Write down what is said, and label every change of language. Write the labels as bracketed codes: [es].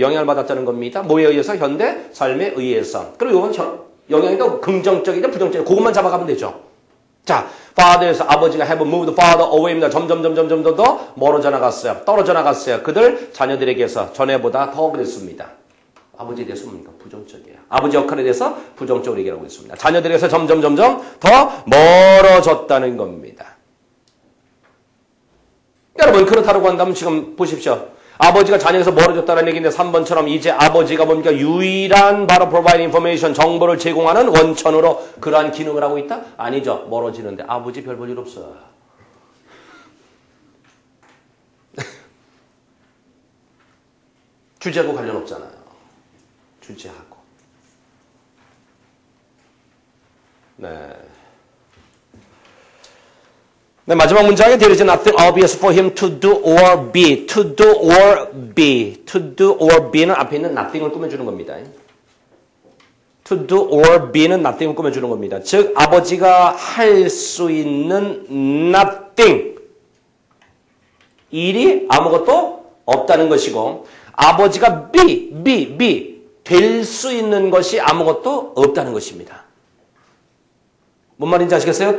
[ko] 영향을 받았다는 겁니다. 뭐에 의해서? 현대 삶에 의해서. 그리고 이건 영향이 더 긍정적이냐 부정적이냐 그것만 잡아가면 되죠. 자, father에서 아버지가 [en] have moved father away [ko] 입니다. 점점 더 멀어져 나갔어요. 떨어져 나갔어요. 그들 자녀들에게서 전에보다 더 그랬습니다. 아버지에 대해서 뭡니까? 부정적이에요. 아버지 역할에 대해서 부정적으로 얘기하고 있습니다. 자녀들에게서 점점 더 멀어졌다는 겁니다. 여러분 그렇다고 한다면 지금 보십시오. 아버지가 자녀에서 멀어졌다는 얘기인데 3번처럼 이제 아버지가 뭡니까? 유일한 바로 provide information, 정보를 제공하는 원천으로 그러한 기능을 하고 있다? 아니죠. 멀어지는데 아버지 별 볼 일 없어요. 주제하고 관련 없잖아요. 주제하고. 네, 마지막 문장에 [en] there is nothing obvious for him to do or be. to do or be. [ko] to do or be는 앞에 있는 nothing을 꾸며주는 겁니다. to do or be는 nothing을 꾸며주는 겁니다. 즉 아버지가 할 수 있는 nothing. 일이 아무것도 없다는 것이고 아버지가 be 될 수 있는 것이 아무것도 없다는 것입니다. 뭔 말인지 아시겠어요?